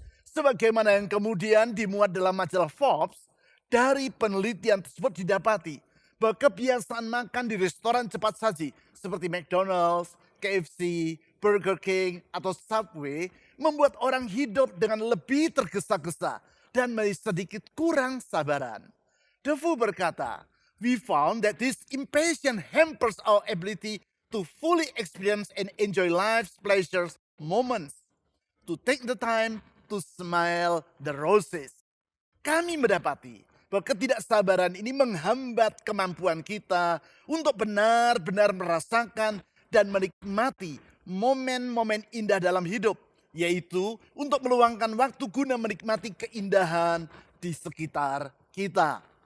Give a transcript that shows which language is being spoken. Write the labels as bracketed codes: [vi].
[id] Sebagaimana yang kemudian dimuat dalam majalah Forbes, dari penelitian tersebut didapati bahwa kebiasaan makan di restoran cepat saji seperti McDonald's, KFC, Burger King, atau Subway membuat orang hidup dengan lebih tergesa-gesa dan sedikit kurang sabaran. [en] DeFoe berkata, "We found that this impatience hampers our ability to fully experience and enjoy life's pleasures moments, to take the time to smile the roses." [id] Kami mendapati bahwa ketidaksabaran ini menghambat kemampuan kita untuk benar-benar merasakan dan menikmati momen-momen indah dalam hidup, yaitu untuk meluangkan waktu guna menikmati keindahan di sekitar kita.